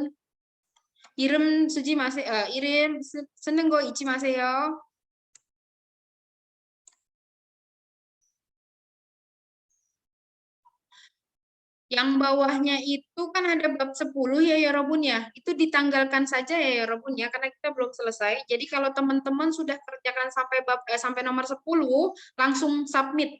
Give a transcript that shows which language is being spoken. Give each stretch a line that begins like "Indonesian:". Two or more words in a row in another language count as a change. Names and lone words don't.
Korean: 이름 쓰지 마세요. 이름 쓰는 거 잊지 마세요.
Indonesian: Yang bawahnya itu kan ada bab 10 ya Robun ya. Itu ditanggalkan saja ya Robun ya karena kita belum selesai. Jadi kalau teman-teman sudah kerjakan sampai nomor 10, langsung submit.